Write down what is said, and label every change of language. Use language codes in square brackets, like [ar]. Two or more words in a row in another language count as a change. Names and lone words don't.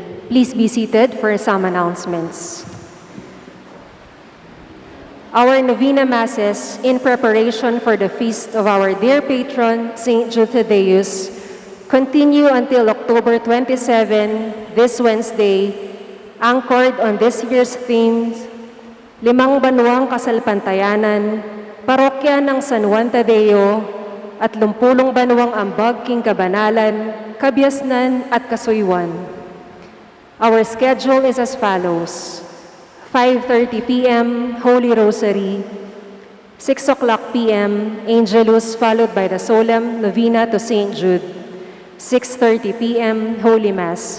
[en] Please be seated for some announcements. Our novena masses in preparation for the feast of our dear patron, St. Jude Thaddeus, continue until October 27, this Wednesday, anchored on this year's themes, [pam] Limang Banuang Kasalpantayanan, Parokya ng San Juan Tadeo, at 30 Banuang Ambag King Kabanalan, Kabiasnan at Kasuywan. [en] Our schedule is as follows: 5:30 p.m. Holy Rosary, 6 o'clock p.m. Angelus followed by the solemn novena to St. Jude, 6:30 p.m. Holy Mass.